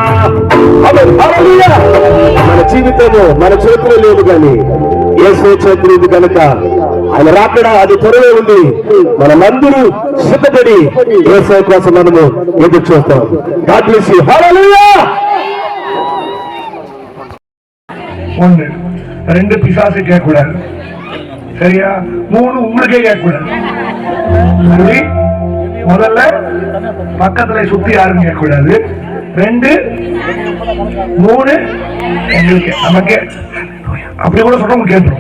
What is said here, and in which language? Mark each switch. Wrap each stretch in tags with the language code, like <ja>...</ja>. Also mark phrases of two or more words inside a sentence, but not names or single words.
<te>మన జీవితము మన చేతిలో లేదు కానీ యేసు చేతిలో ఉంది కనుక ఆయన రాకడా అది త్వరలో ఉంది. మనమందరూ సిద్ధపడి యేసు కోసం మనము ఎదురు చూస్తాం.</te> <en>God bless you. Hallelujah.</en> <ta>ஒன்று, 2 பிசாசு கேட்கக்கூடாது. சரியா? 3 உங்களுக்கே கேட்கக்கூடாது. சரி, முதல்ல பக்கத்துல சுத்தி யாரும் கேட்கக்கூடாது. 2, 3 எங்களுக்கு நமக்கே அப்படி கூட சொல்றோம் கேட்டுரும்.</ta>